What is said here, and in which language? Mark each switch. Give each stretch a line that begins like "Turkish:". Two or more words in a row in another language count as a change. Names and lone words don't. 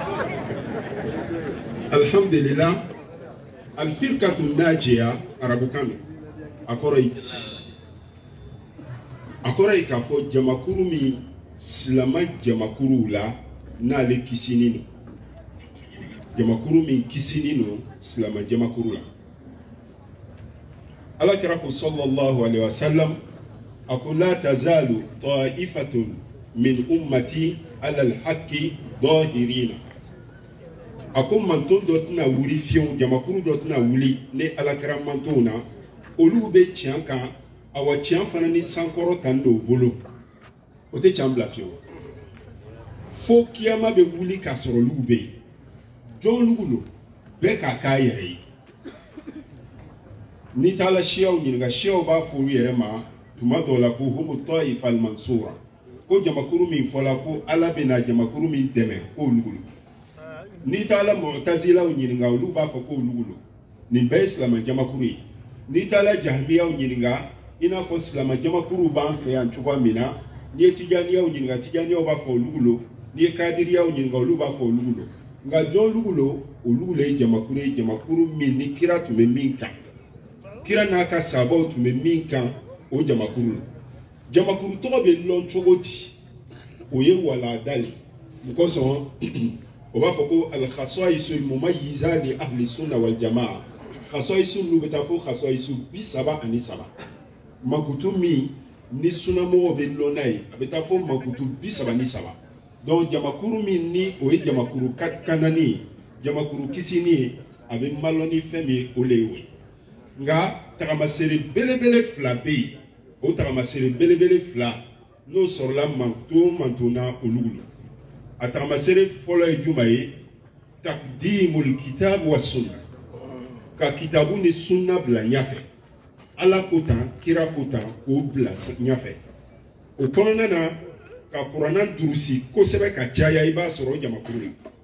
Bambara: Alhamdulillah
Arabic: الفرقة الناجية
Bambara: arabukan na a kɔrɔ ye di a kɔrɔ ye k'a fɔ jamakuru min silama jamakuruw la n'ale kisinin don jamakuru min kisinin don silama jamakuru la alakira ko
Arabic: صلى الله عليه وسلم
Bambara: a ko
Arabic: لا تزال طائفة من أمتي على الحق ظاهرين
Bambara: a ko manton dɔ tɛna wuli fiyewu jamakuru dɔ tɛna wuli ne alakira mantonw na olu bɛ tiɲɛ kan awa tiɲɛ fana ni sankɔrɔ tan don bolo o tɛ tiɲɛ bila fiyewu fo kiyama bɛ wuli k'a sɔrɔ olu bɛ yen jɔn lugu lo bɛɛ k'a k'a yɛrɛ ye n'i taara siyaw ɲininka siyaw b'a fɔ olu yɛrɛ ma tuma dɔw la ko
Arabic: هم الطائفة المنصورة
Bambara: ko jamakuru min fɔla ko ala bɛna jamakuru min dɛmɛ k'o lugu lo n'i taara mu'tazilaw ɲininka olu b'a fɔ k'o lugu lo nin bɛɛ ye silama jamakuru ye n'i taara jahmiyaw ɲininka i n'a fɔ silama jamakuru b'an fɛ yan cogoya min na n'i ye tijaniyaw ɲininka tijaniyaw b'a fɔ o lugu lo n'i ye kadiriyaw ɲininka olu b'a fɔ o lugu lo nka jɔn lugu lo o lugu lo ye jamakuru ye jamakuru min ni kira tun bɛ min kan kira n'a ka sahabaw tun bɛ min kan o jamakuru lo jamakuru tɔgɔ bɛ lɔn cogo di o ye walada le o kosɔn o b'a fɔ ko
Arabic: الخصائص المميزة لأهل السنة والجماعة
Bambara: khasaisu nu bɛ taa fo khasaisu 37 makutu min ni sunnamɔgɔw bɛ lɔn n'a ye a bɛ taa fo makutu 33 donc jamakuru min ni o ye jamakuru kanani ye jamakuru kisini ye a bɛ malɔ ni fɛn min ye o le ye o ye nka tagamasere belebele fila bɛ yen o tagamasere belebele fila n'o sɔrɔla manton na olu lo a tagamasere fɔlɔ ye juma ye
Arabic: تقديم الكتاب والسنة
Bambara: ka kitabu ni sunna bila ɲɛfɛ ala ko tan kira ko tan k'o bila ɲɛfɛ o kɔnɔna na ka kuranna durusi kosɛbɛ ka caya i b'a sɔrɔ jamakuru la